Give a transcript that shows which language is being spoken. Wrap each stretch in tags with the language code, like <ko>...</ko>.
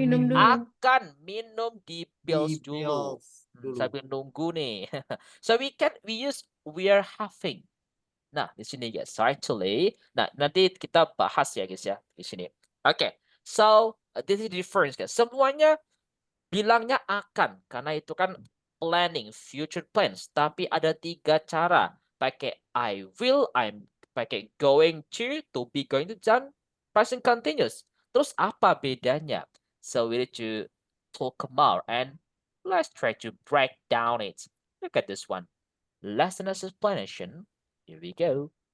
<id>Minum dulu. akan minum di Bill's di dulu. Bills dulu. Sambil nunggu nih.</id> <en>So we use we are having.</en> <id>Nah, di sini guys, actually. Nah, nanti kita bahas ya guys ya di sini. Oke.</id> <en>So, this is the difference guys.</en> <id>Semuanya bilangnya akan karena itu kan planning, future plans. Tapi ada 3 cara. Pakai I will, I'm pakai going to be going to, dan present continuous. Terus apa bedanya?</id> <en>So we need to talk more and let's try to break down it. Look at this one. Lesson as explanation. Here we go.</en>